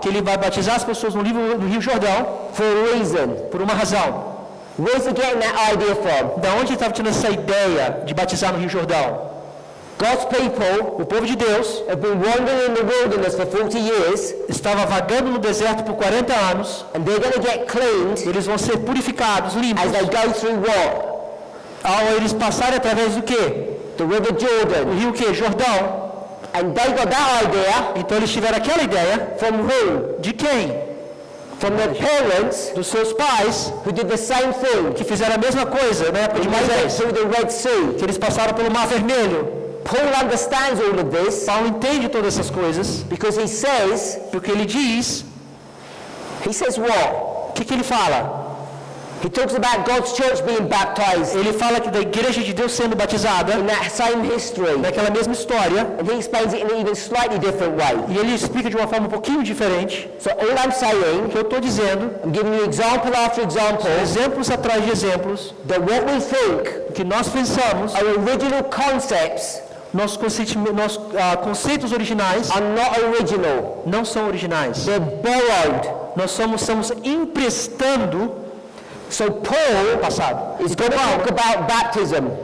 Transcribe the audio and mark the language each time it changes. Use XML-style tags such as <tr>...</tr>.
<pt>Que ele vai batizar as pessoas no Rio Jordão.</pt> <en>For a reason.</en> <pt>Por uma razão.</pt> <en>Where's he getting that idea from?</en> <pt>Da onde ele estava tirando essa ideia de batizar no Rio Jordão?</pt> <en>God's people,</en> <pt>o povo de Deus,</pt> <en>have been wandering in the wilderness for 40 years.</en> <pt>Estava vagando no deserto por 40 anos.</pt> <en>And they're going to get cleaned.</en> <pt>Eles vão ser purificados, limpos.</pt> <en>As they go through what?</en> <pt>Ao eles passarem através do quê?</pt> <en>The River Jordan.</en> <pt>O rio quê? Jordão.</pt> <en>And they got that idea.</en> <pt>Então eles tiveram aquela ideia.</pt> <en>From who?</en> <pt>De quem?</pt> <en>From their parents,</en> <pt>dos seus pais,</pt> <en>who did the same thing.</en> <pt>Que fizeram a mesma coisa na época de Moisés.</pt> <en>Through the Red Sea.</en> <pt>Que eles passaram pelo Mar Vermelho.</pt> <en>Paul understands all of this.</en> <pt>Paulo entende todas essas coisas.</pt> <en>Because he says,</en> <pt>porque ele diz,</pt> <en>he says what?</en> <pt>O que ele fala?</pt> <en>He talks about God's church being baptized.</en> <pt>Ele fala que da igreja de Deus sendo batizada.</pt> <en>In that same history.</en> <pt>Naquela mesma história.</pt> <en>And he explains it in an even slightly different way.</en> <pt>E ele explica de uma forma um pouquinho diferente.</pt> <en>So all I'm saying,</en> <pt>o que eu estou dizendo,</pt> <en>I'm giving you example after example.</en> <pt>Exemplos atrás de exemplos.</pt> <en>That what we think,</en> <pt>que nós pensamos,</pt> <en>are original concepts.</en> <pt>Nossos conceitos originais</pt> <en>are not original.</en> <pt>Não são originais.</pt> <en>They're borrowed.</en> <pt>Nós estamos emprestando.</pt> <en>So Paul is going to talk about baptism.</en>